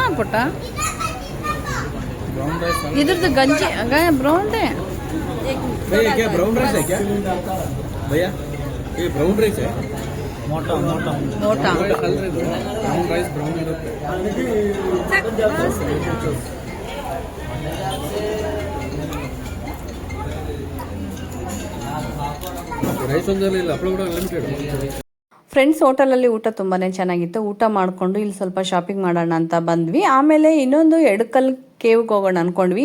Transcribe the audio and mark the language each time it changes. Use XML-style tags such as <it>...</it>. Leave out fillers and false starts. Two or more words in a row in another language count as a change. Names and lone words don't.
<kn>ಊಟ. ಇದ್ರದ್ದು ಗಂಜಿ ಬ್ರೌನ್ದೇ.</kn> <hi>भैया क्या</hi> <en>brown rice</en> <hi>है क्या भैया ये</hi> <en>brown rice</en> <hi>है मोटा मोटा ಮೋಟಾ.</hi> <en>brown rice brown</en> <kn>इರುತ್ತೆ ರೈಸ್ ಒಂದಲ್ಲ ಇಲ್ಲ ಹಪ್ಪಳ ಕೂಡ ಅನ್ಲಿಮಿಟೆಡ್. ಫ್ರೆಂಡ್ಸ್ ಹೋಟೆಲಲ್ಲಿ ಊಟ ತುಂಬಾ ಚೆನ್ನಾಗಿತ್ತು. ಊಟ ಮಾಡಿಕೊಂಡು ಇಲ್ಲಿ ಸ್ವಲ್ಪ ಶಾಪಿಂಗ್ ಮಾಡೋಣ ಅಂತ ಬಂದ್ವಿ. ಆಮೇಲೆ ಇನ್ನೊಂದು ಎಡಕಲ್ ಕೇವ್ಗೆ ಹೋಗೋಣ ಅಂದ್ಕೊಂಡ್ವಿ.</kn>